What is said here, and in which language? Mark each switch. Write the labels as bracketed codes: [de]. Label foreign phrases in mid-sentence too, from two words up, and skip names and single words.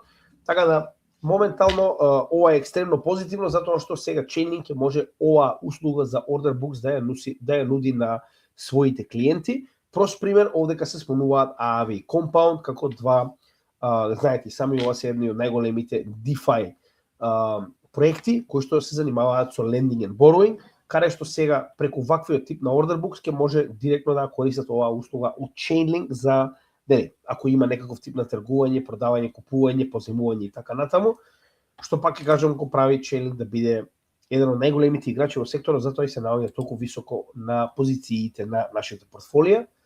[mk] Така да моментално ова е екстремно позитивно затоа што сега Chainlink може оваа услуга за [en] order books [mk] да ја нуди на своите клиенти. Прост пример, овдека се спомнуваат Aave и Compound како два, знаете, сами ова се едни од најголемите DeFi проекти кои што се занимаваат со [en] lending and borrowing, [mk] каде што сега преку ваквиот тип на [en] order books [mk] ќе може директно да користат оваа услуга од Chainlink за, ако има некаков тип на тргување, продавање, купување, позајмување и така натаму, што пак ќе кажам го прави Chainlink да биде еден од најголемите играчи во секторот, затоа и се наоѓа толку високо на позициите на нашите портфолија.